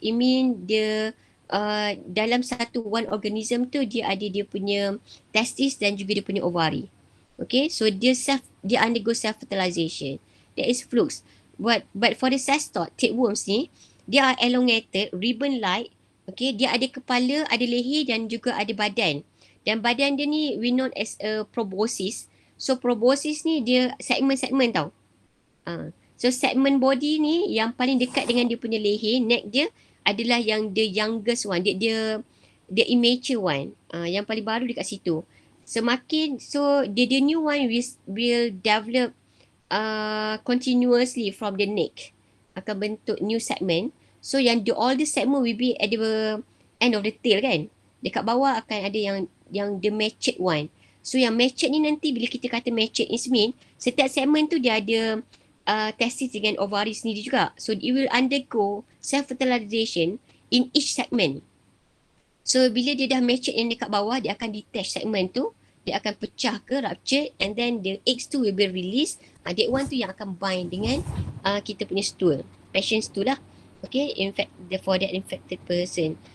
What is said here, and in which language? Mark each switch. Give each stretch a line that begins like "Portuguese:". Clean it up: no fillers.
English: It mean
Malay: dia dalam satu one organism tu dia ada dia punya testis dan juga dia punya ovari.
English: Okay, so dia undergo self fertilization. That is flukes. But for the cestode, tapeworms
Malay: ni, dia
English: are elongated, ribbon like.
Malay: Okay, dia ada kepala, ada leher dan juga ada badan. Dan badan dia ni
English: we know as a proboscis.
Malay: So proboscis ni dia segmen-segmen tau. So segmen body ni yang paling dekat dengan dia punya leher, neck dia adalah yang
English: the youngest one.
Malay: Dia
English: immature one.
Malay: Yang paling baru dekat situ.
English: Semakin, so the new one will develop continuously from the neck.
Malay: Akan bentuk
English: new segment. So yang all the segment will be at the end of the tail kan.
Malay: Dekat bawah akan ada yang
English: the matured one.
Malay: So yang matured ni nanti bila kita kata matured,
English: it mean
Malay: setiap segment tu dia ada testis dengan ovari sendiri juga.
English: So it will undergo self-fertilization in each segment.
Malay: So bila dia dah matured yang dekat bawah, dia akan detach segment tu. Dia akan pecah ke rupture
English: and then the eggs
Malay: tu
English: will be released. That one
Malay: tu yang akan bind dengan kita punya stool.
English: Patient stool lah. Okay, for that infected person.